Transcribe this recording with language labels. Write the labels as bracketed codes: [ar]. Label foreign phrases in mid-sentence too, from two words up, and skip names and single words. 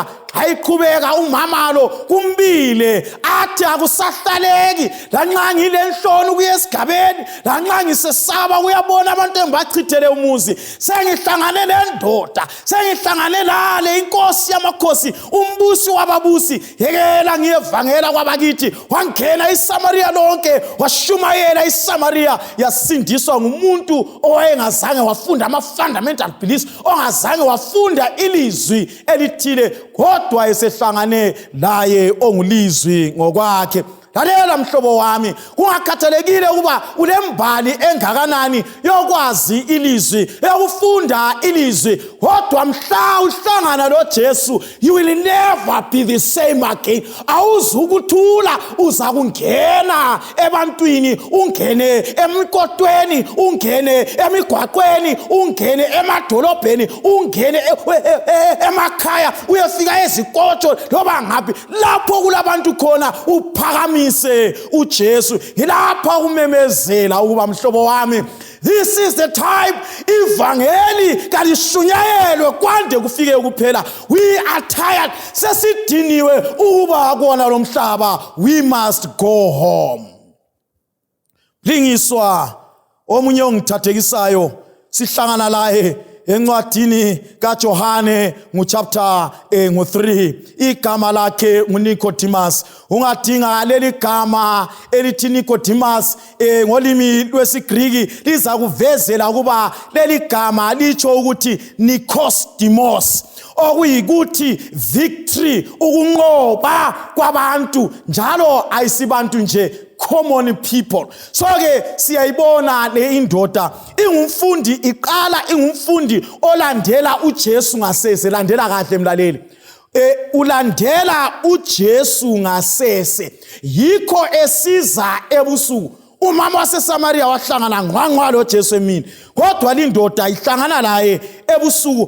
[nd] Ayiqhubeka umama lo kumbile athi akusahlaleki, lanxa ngilenhloni ukuya esigabeni, lanxa ngisesaba uyabona abantu engibachithele umuzi, sengihlangane nendoda, sengihlangane lale inkosi yamakhosi, umbusi wababusi. Yekela ngiyevangela kwabakithi. Wangena iSamaria lonke, washumayela iSamaria, yasindiswa ngumuntu owayengazange wafunda ama- [en] fundamental beliefs, [nd] ongazange wafunda ilizwi elithile, kodwa esehlangane laye ongulizwi ngokwakhe. Lalela mhlobo wami, kungakhathalekile ukuba ulembali engakanani yokwazi ilizwi, yokufunda ilizwi, kodwa mhla uhlangana lo Jesu, [en] you will never be the same again. [nd] Awuzukuthula, uza kungena ebantwini, ungene emqotweni, ungene emigwaqweni, ungene emadolobheni, ungene emakhaya, uyefika ezikotsho loba ngaphi lapho kulabantu khona uphakamisa uJesu. Ngilapha umemezela ukuba mhlobo wami, [en] this is the time [nd] ivangeli kalishunyayelwe kwande kufike ukuphela. [en] We are tired, [nd] sesidiniwe ukuba kuona lo mhlaba. [en] We must go home. [nd] Lingiswa omunye ongithathekisayo sihlangana laye encwadini kaJohane chapter 3. Igama lakhe nguNicodemus. Ungadinga leli gama elithi Nicodemus ngolimi lwesiGriki liza kuvezela kuba leli gama litsho ukuthi Nikosdimos, okuyikuthi victory, ukunqoba kwabantu, njalo ayisibantu nje, [en] common people. [nd] So ke siyayibona le indoda ingumfundi, iqala ingumfundi olandela uJesu ngasese. Landela kahle mlaleli, ulandela uJesu ngasese, yikho esiza ebusuku. Umama waseSamaria wahlangana ngqwangqwa lo Jesu emini, kodwa lindoda ihlangana laye ebusuku.